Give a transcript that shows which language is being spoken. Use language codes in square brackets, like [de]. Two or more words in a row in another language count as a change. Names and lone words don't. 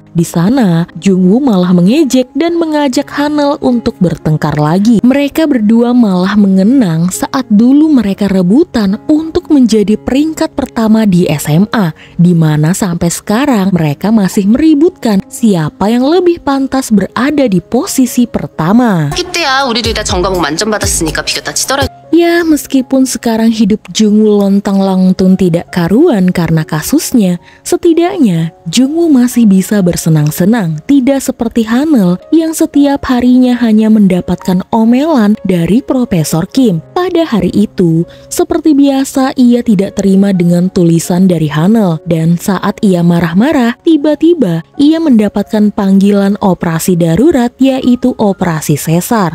[id] Di sana, Jungwoo malah mengejek dan mengajak Hanel untuk bertengkar lagi. Mereka berdua malah mengenang saat dulu mereka rebutan untuk menjadi peringkat pertama di SMA, di mana sampai sekarang mereka masih meributkan siapa yang lebih pantas berada di posisi pertama. [ko] 그때야 우리 둘 다 전과목 만점 받았으니까 비교 다 치더라. [id] Ya, meskipun sekarang hidup Jungwoo lontang-lantung tidak karuan karena kasusnya, setidaknya Jungwoo masih bisa bersenang-senang, tidak seperti Hanel yang setiap harinya hanya mendapatkan omelan dari Profesor Kim. Pada hari itu, seperti biasa ia tidak terima dengan tulisan dari Hanel, dan saat ia marah-marah, tiba-tiba ia mendapatkan panggilan operasi darurat, yaitu operasi sesar.